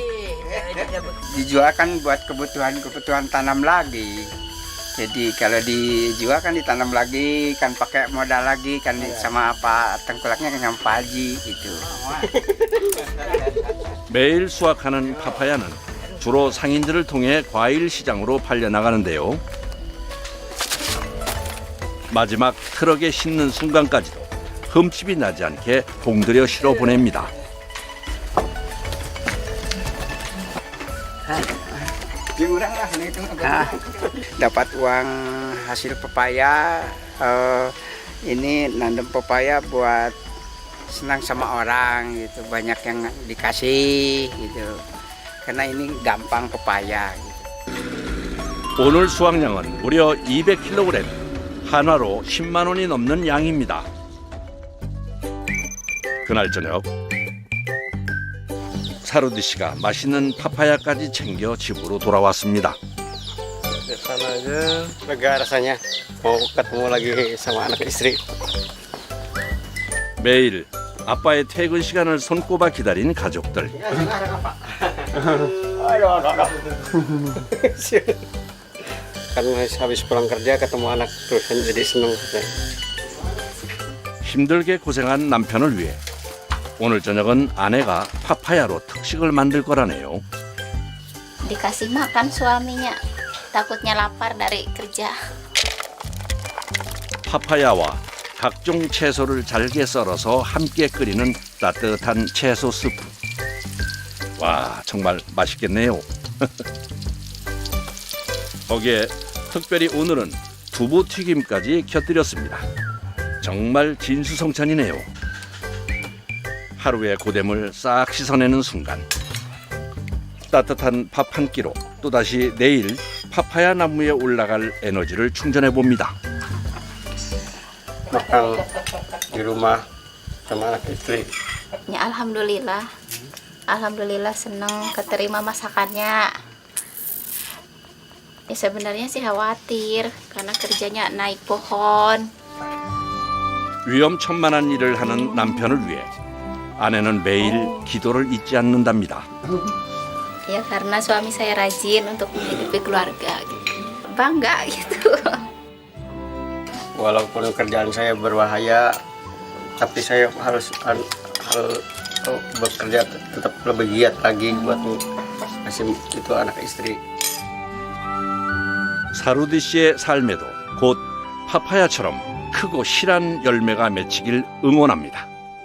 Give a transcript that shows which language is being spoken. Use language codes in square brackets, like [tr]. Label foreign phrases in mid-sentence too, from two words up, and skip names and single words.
[id] Dijual kan buat kebutuhan tanam lagi. Jadi kalau dijual kan ditanam lagi, kan pakai modal lagi, kan sama apa tengkulaknya kan sama paji gitu. [ko] 매일 수확하는 파파야는 주로 상인들을 통해 과일 시장으로 팔려나가는데요. 마지막 트럭에 싣는 순간까지도 흠집이 나지 않게 공들여 실어 보냅니다. [id] Dapat uang hasil pepaya, ini nanam pepaya buat senang sama orang gitu, banyak yang dikasih gitu. Karena ini gampang pepaya gitu. [ko] 오늘 수확량은 무려 200kg, 한화로 10만 원이 넘는 양입니다. 그날 저녁 사루디 씨가 맛있는 파파야까지 챙겨 집으로 돌아왔습니다. [id] Di sana aja lega rasanya, mau ketemu lagi sama anak istri. [ko] 매일 아빠의 퇴근 시간을 손꼽아 기다린 가족들. [id] Karena habis pulang kerja ketemu anak terus jadi seneng. [ko] 힘들게 고생한 남편을 위해 오늘 저녁은 아내가 파파야로 특식을 만들 거라네요. [id] Dikasih makan suaminya. Takutnya lapar dari kerja. [ko] 파파야와 각종 채소를 잘게 썰어서 함께 끓이는 따뜻한 채소 스프. 와, 정말 맛있겠네요. 거기에 특별히 오늘은 두부 튀김까지 곁들였습니다. 정말 진수성찬이네요. 하루의 고됨을 싹 씻어내는 순간 따뜻한 밥 한 끼로 또다시 내일 파파야 나무에 올라갈 에너지를 충전해 봅니다. [id] Makan di rumah sama anak istri. Ya alhamdulillah. Alhamdulillah seneng keterima masakannya. Ya sebenarnya sih khawatir karena kerjanya naik pohon. [ko] 위험천만한 일을 하는 남편을 위해 아내는 매일 기도를 잊지 않는답니다. [id] Ya karena suami saya rajin untuk menghidupi keluarga gitu. Bangga gitu. Walaupun kerjaan saya berbahaya, tapi saya harus bekerja tetap lebih giat lagi buat ngasih itu anak istri. [ko] 사루디 씨의 삶에도 곧 파파야처럼 크고 실한 열매가 맺히길 응원합니다.